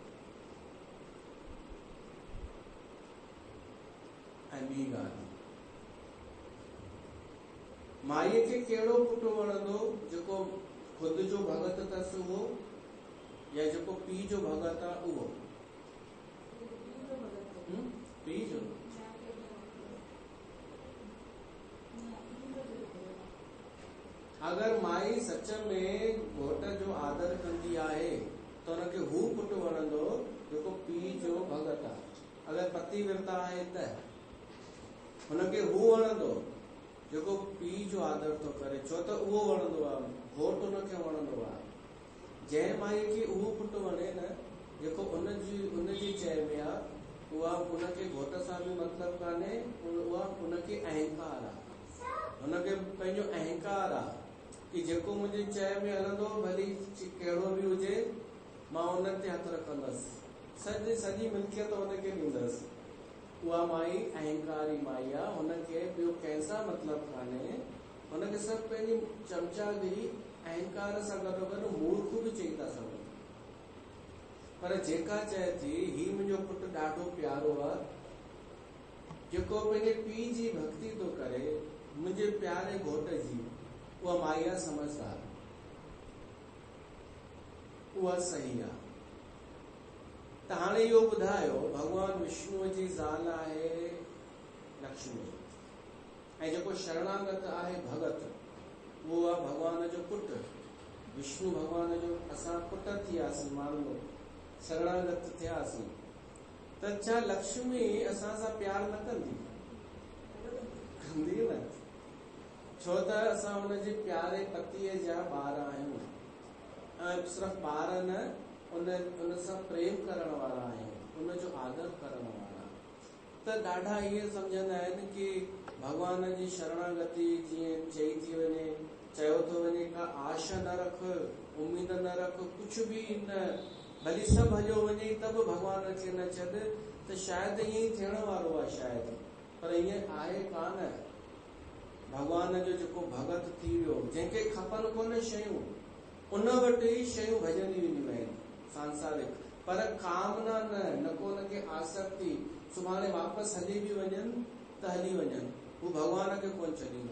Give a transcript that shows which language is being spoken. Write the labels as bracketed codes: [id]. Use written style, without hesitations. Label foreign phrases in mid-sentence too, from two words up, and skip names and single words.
[sd] ऐं ॿी ॻाल्हि, माईअ खे कहिड़ो पुटु वणंदो, जेको ख़ुदि जो भगत अथसि उहो, या जेको पीउ जो भगत आहे उहो? पीउ जो। अगर माई सच में घोट जो आदर कंदी आहे त हुनखे हू पुटु वणंदो जेको पीउ जो भगत आहे। अगर पति विरता आहे त हुनखे हू वणंदो जेको पीउ जो आदर थो करे, छो त उहो वणंदो आहे, घोट हुनखे वणंदो आहे। जंहिं माई खे उहो पुटु वणे न जेको उनजी चए में आहे, उहा उनखे घोट सां बि मतिलबु कान्हे, उहा उनखे अहंकार आहे, हुनखे पंहिंजो अहंकार आहे कि जेको मुंहिंजी चए में हलंदो, भली कहिड़ो बि हुजे, मां उन ते हथ रखंदसि, सॼी मिल्कियत हुनखे ॾींदसि। उहा माई अहंकारी माई आहे, हुनखे ॿियो कंहिंसां मतिलबु कान्हे, हुनखे सभु पंहिंजी चमचागिरी अहंकार सां गॾोगॾु मूर्ख बि चई था सघूं। पर जेका चए थी ही मुंहिंजो पुटु ॾाढो प्यारो आहे, जेको पंहिंजे पीउ जी भक्ति थो करे, मुंहिंजे प्यारे घोट जी, उहा माई आहे समझदार, उहा सही आहे। त हाणे इहो ॿुधायो, भगवान विष्णुअ जी ज़ाल आहे लक्ष्मी, ऐं जेको शरणागत आहे भगत, उहो आहे भगवान जो पुटु, विष्णु भगवान जो। असां पुट थियासीं, [hi] मान लो [sd] शरणागत थियासीं, त छा लक्ष्मी असां सां प्यार न कंदी? कंदी न, छो त असां हुनजे प्यारे पतीअ जा ॿार आहियूं, ऐं सिर्फ़ु ॿार न, उन सां प्रेम करण वारा आहियूं, उनजो आदर करण वारा। त ॾाढा इहे सम्झंदा आहिनि कि भगवान जी शरणागति जीअं चई थी वञे, चयो थो वञे का आश न रख, उम्मीद न रख, कुझु बि न, भली सभु हलियो वञे त बि भगवान खे न छॾ, त शायदि ईअं ई थियण वारो आहे शायदि, पर ईअं आहे कान। भगवान जो जेको भगत थी वियो, जंहिंखे खपनि कोन शयूं, उन वटि ई शयूं भॼंदी वेंदियूं आहिनि सांसारिक, पर कामना न को हुनखे आसक्ति, सुभाणे वापसि हली बि वञनि त हली वञनि, हू भगवान खे कोन छॾींदो।